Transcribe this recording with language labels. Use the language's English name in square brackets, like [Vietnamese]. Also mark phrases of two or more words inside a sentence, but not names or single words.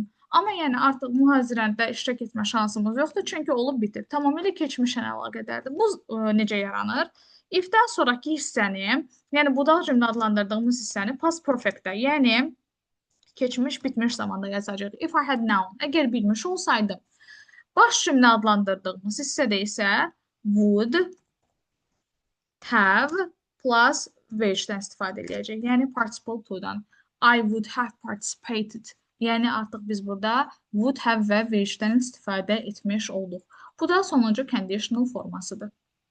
[Azerbaijani] Amma yəni artıq mühazirədə iştirak etmə şansımız yoxdur, çünki olub bitib. Tamamilə keçmişlə əlaqədardır. Bu necə yaranır? If-dən sonraki hissəni, yəni budaq cümlə adlandırdığımız hissəni [English] past perfect- [Azerbaijani] də, yəni keçmiş, bitmiş zamanda yazacağıq. [English] If I had known, [Azerbaijani] əgər bilmiş olsaydım. Baş cümlə adlandırdığımız hissədə isə [English] would have plus verb- [Azerbaijani] dən istifadə edəcək. Yəni [English] participle to- [Azerbaijani] dan. [English] I would have participated. [Azerbaijani] Yəni artıq biz burada [English] would have [Azerbaijani] və verb-dən istifadə etmiş olduq. Bu da sonuncu conditional formasıdır.